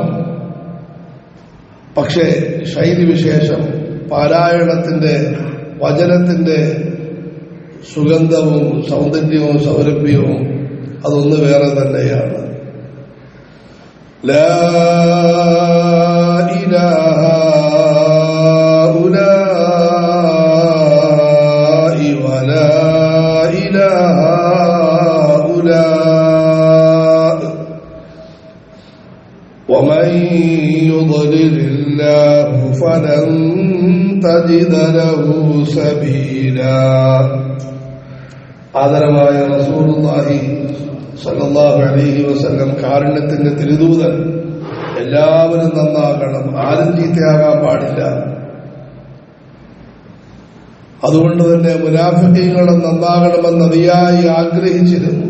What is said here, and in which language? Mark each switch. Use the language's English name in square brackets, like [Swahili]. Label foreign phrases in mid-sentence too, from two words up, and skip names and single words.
[Malayalam] പക്ഷേ ശൈലി വിശേഷം, പാരായണത്തിന്റെ വചനത്തിന്റെ സുഗന്ധവും സൗന്ദര്യവും സൗരഭ്യവും അതൊന്ന് വേറെ തന്നെയാണ്. [Arabic] لا إلى هؤلاء ولا إلى ومن يضلل الله فلن تجد له سبيلا. [Malayalam] ആദരവായ റസൂലുള്ളാഹി [Arabic] صلى الله عليه وسلم [Malayalam] കാരുണ്യത്തിന്റെ തിരുദൂതൻ. എല്ലാവരും നന്നാകണം, ആരും ചീത്തയാകാൻ പാടില്ല. അതുകൊണ്ട് തന്നെ മുനാഫിഖീങ്ങളും നന്നാകണമെന്ന് അതിയായി ആഗ്രഹിച്ചിരുന്നു.